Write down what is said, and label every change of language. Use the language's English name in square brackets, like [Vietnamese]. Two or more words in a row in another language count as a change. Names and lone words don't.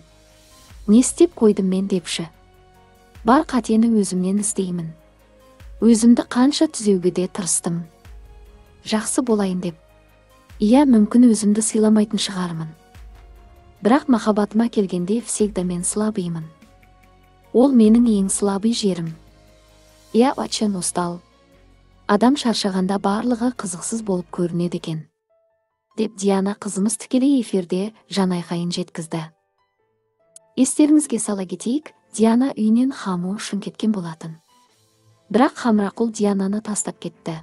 [Kazakh] Не істеп қойдым мен депші. Бар қатені өзімнен іздеймін. Өзімді қанша түзеуге де тырыстым. Жақсы болайын деп. Иә, мүмкін өзімді сыйламайтын шығармын. Бірақ махаббатыма келгенде всегда мен слабыймын. Ол менің ең слабый жерім. [Russian] Я очень устал. [Kazakh] Адам шаршағанда барлығы қызықсыз болып көрінеді екен. Деп Диана қызымыз тікелей эфирде жанайқайын жеткізді. Естеріңізге сала кетейік, Диана үйінен Хамо үшін кеткен болатын. Бірақ Хамрақұл Диананы тастап кетті.